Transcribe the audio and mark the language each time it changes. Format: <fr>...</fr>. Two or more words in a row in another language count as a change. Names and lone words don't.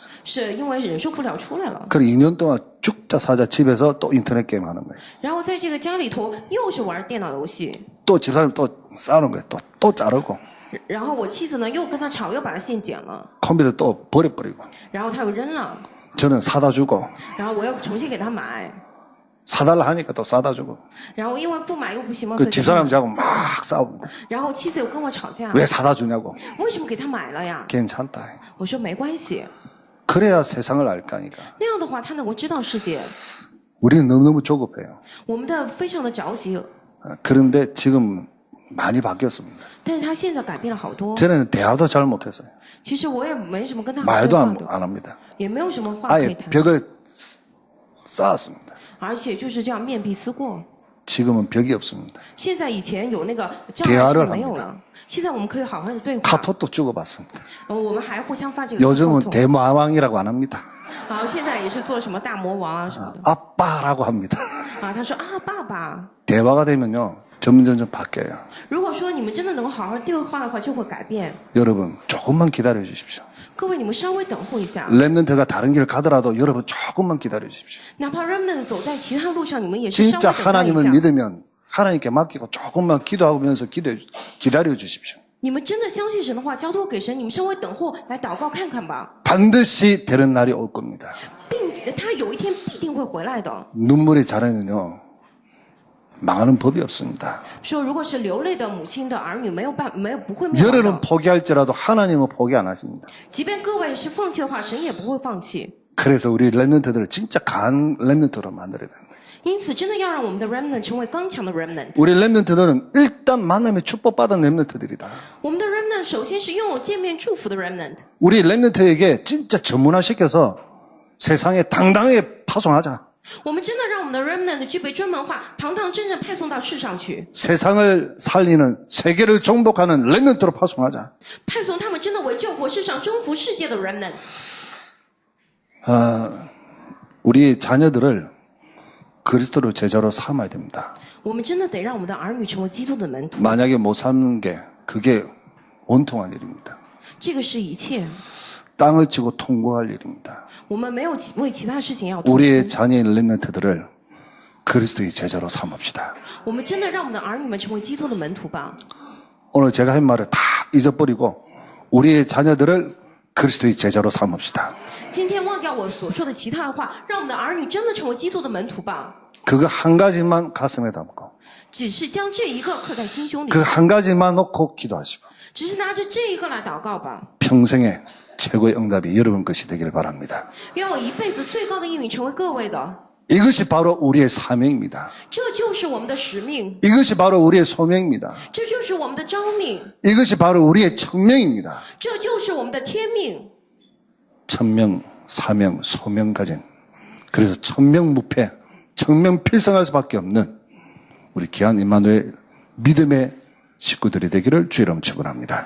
<zh>是因为忍受不了出来了，</zh> <ko>그리고 2년 동안 죽자 사자 집에서 또 인터넷 게임 하는 거예요.</ko> <zh>然后在这个家里头又是玩电脑游戏，</zh> <ko>또 집사람 또 싸우는 거예요. 또 자르고</ko> <zh>然后我妻子呢又跟他吵，又把他线剪了，</zh> <ko>컴퓨터 또 버려버리고</ko> <zh>然后他又扔了，</zh> <ko>저는 사다 주고</ko> <zh>然后我又重新给他买，</zh> <ko>사달라 하니까 또 사다 주고</ko> <zh>然后因为不买又不行嘛，</zh> <ko>그</ko> <zh>所以给他买</zh> <ko>집사람 저하고 막 싸웁니다.</ko> <zh>然后妻子又跟我吵架，</zh> <ko>왜 사다 주냐고.</ko> <zh>为什么给他买了呀？</zh> <ko>괜찮다.</ko> <zh>我说没关系，</zh> <ko>그래야 세상을 알 거니까.</ko> <zh>那样的话他能够知道世界。</zh> <ko>우리는 너무너무 조급해요.</ko> <zh>我们的非常的着急，</zh> <ko>그런데 지금 많이 바뀌었습니다.</ko> <zh>但是他现在改变了好多。</zh> <ko>저는 대화도 잘 못했어요.</ko> <zh>其实我也没什么跟他好对</zh> <ko>말도</ko> <zh>话</zh> <ko>안</ko> <zh>的，</zh> <ko>합니다.</ko> <zh>也没有什么话可以</zh> <ko>아예</ko> <zh>谈，</zh> <ko>벽을 쌓았습니다.</ko> <zh>而且就是这样面壁思过。</zh> <ko>지금은 벽이 없습니다.</ko> <zh>现在以前有那个障碍</zh> <ko>대화를</ko> <zh>是没有</zh> <ko>합니다.</ko> <zh>了，现在我们可以好好的对话。</zh> <ko>카톡도 주고받습니다.</ko> <zh>我们还互相发这个沟</zh> <ko>요즘은</ko> <zh>通。</zh> <ko>대마왕이라고 안 합니다.</ko> <zh>好，现在也是做什么大魔王啊什么的。</zh> <ko>아빠라고 합니다.</ko> <zh>啊，他说啊，爸爸。</zh> <ko>대화가 되면요, 점점 바뀌어요.</ko> <zh>如果说你们真的能够好好对话的话，就会改变。</zh> <ko>여러분, 조금만 기다려 주십시오.</ko> <zh>各位，你们稍微等候一下，</zh> <ko>렘넌트가 다른 길을 가더라도 여러분 조금만 기다려 주십시오.</ko> <zh>哪怕 remnant 走在其他路上，你们也是稍</zh> <ko>진짜</ko> <zh>微等待一</zh> <ko>하나님을</ko> <zh>下。</zh> <ko>믿으면 하나님께 맡기고 조금만 기도하면서 기다려 주십시오.</ko> <zh>你们真的相信神的话，交托给神，你们稍微等候来祷告看看吧，</zh> <ko>반드시 되는 날이 올 겁니다.</ko> <zh>并且他有一天必定会回来的。</zh> <ko>눈물의 자녀는요, 망하는 법이 없습니다.</ko> <zh>说如果是流泪的母亲的儿女，没有不会灭亡</zh> <ko>여러분</ko> <zh>的。</zh> <ko>포기할지라도 하나님은 포기 안 하십니다.</ko> <zh>即便各位是放弃的话，神也不会放弃。</zh> <ko>그래서 우리 렘넌트들을 진짜 강한 렘넌트로 만들어야 됩니다.</ko> <zh>因此，真的要让我们的 remnant 成为刚强的 remnant。</zh> <ko>우리 렘넌트들은 일단 만남에 축복받은 렘넌트들이다.</ko> <zh>我们的 remnant 首先是拥有见面祝福的 remnant。</zh> <ko>우리 렘넌트에게 진짜 전문화시켜서 세상에 당당하게 파송하자.</ko> <zh>我们真的让我们的 remnant 具备专门化，堂堂正正派送到世上去，</zh> <ko>세상을 살리는 세계를 정복하는 렘넌트로 파송하자.</ko> <zh>派送他们真的为救国世上征服世界的 remnant。</zh> <ko>우리 자녀들을 그리스도로 제자로 삼아야 됩니다.</ko> <zh>我们真的得让我们的儿女成为基督的门徒，</zh> <ko>만약에 못 삼는 게 그게 원통한 일입니다.</ko> <zh>这个是一切。</zh> <ko>땅을 치고 통과할 일입니다.</ko> <zh>我们没有为其他事情要痛苦，</zh> <ko>우리의 자녀인 렘넌트들을 그리스도의 제자로 삼읍시다.</ko> <zh>我们真的让我们的儿女们成为基督的门徒吧。</zh> <ko>오늘 제가 한 말을 다 잊어버리고 우리의 자녀들을 그리스도의 제자로 삼읍시다.</ko> <zh>今天忘掉我所说的其他的话，让我们的儿女真的成为基督的门徒吧。</zh> <ko>그거 한 가지만 가슴에 담고</ko> <zh>只是将这一个刻在心胸里，</zh> <ko>그 한 가지만 놓고 기도하시고</ko> <zh>只是拿着这一个来祷告吧。</zh> <ko>평생의 최고의 응답이 여러분 것이 되길 바랍니다.</ko> <zh>愿我一辈子最高的应允成为各位的，</zh> <ko>이것이 바로 우리의 사명입니다.</ko> <zh>这就是我们的使命，</zh> <ko>이것이 바로 우리의 소명입니다.</ko> <zh>这就是我们的召命，</zh> <ko>이것이 바로 우리의 청명입니다.</ko> <zh>这就是我们的天命。</zh> <ko>천명, 사명, 소명 가진 그래서 천명무패, 청명필성할 수밖에 없는 우리 귀한 임마누엘 믿음의 식구들이 되기를 주 이름 축원합니다.</ko>